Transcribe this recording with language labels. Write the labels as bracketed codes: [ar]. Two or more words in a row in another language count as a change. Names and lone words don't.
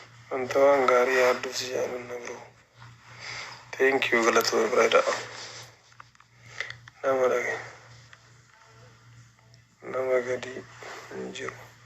[om] Wanta waan gaarii yaadduuf si jaallanna, bro. [en] Thank you, [om] galatoo, brother. Nama dhage. Nama gadi hin jiru.